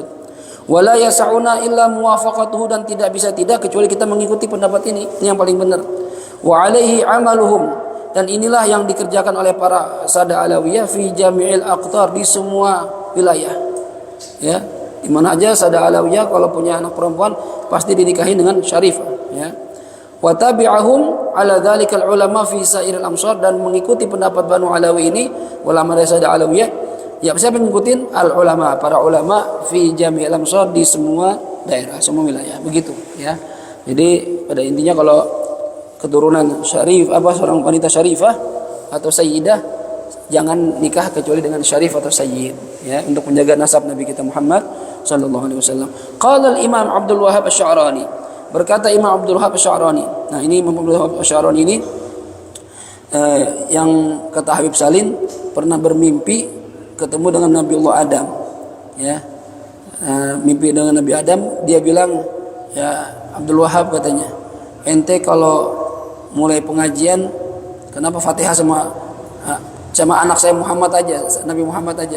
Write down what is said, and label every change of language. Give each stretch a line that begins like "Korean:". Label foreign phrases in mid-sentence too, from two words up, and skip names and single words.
Arabic: ولا يسعنا إلا موافقته,
Indonesian: dan tidak bisa tidak kecuali kita mengikuti pendapat ini yang paling benar.
Arabic: وعليه عملهم,
Indonesian: dan inilah yang dikerjakan oleh para sada alawiyah
Arabic: في جميع الأقطار,
Indonesian: di semua wilayah. Ya, di mana aja sada alawiyah kalau punya anak perempuan pasti dinikahi dengan syarifah, ya.
Arabic: وتبعهم على ذلك العلماء في سائر الأمصار,
Indonesian: dan mengikuti pendapat Banu Alawi ini, ulama dari sada alawiyah. Ya, siapa yang ngikutin? Al-ulama, para ulama
Arabic: في جميع الأمصار,
Indonesian: di semua daerah, semua wilayah, begitu, ya. Jadi pada intinya kalau keturunan syarif, seorang wanita syarifah atau sayyidah, jangan nikah kecuali dengan syarif atau sayyid, ya, untuk menjaga nasab Nabi kita Muhammad
Arabic: صلى الله عليه وسلم. قال الإمام
Indonesian: Abdul Wahhab Asy-Sya'rani, berkata Imam Abdul Wahhab Asy-Sya'rani. Nah, ini Imam Abdul Wahhab Asy-Sya'rani ini yang kata Habib Salim pernah bermimpi ketemu dengan Nabiullah Adam, ya. Mimpi dengan Nabi Adam, dia bilang, ya Abdul Wahhab, katanya, ente kalau mulai pengajian kenapa Fatihah sama sama anak saya Muhammad aja, Nabi Muhammad aja.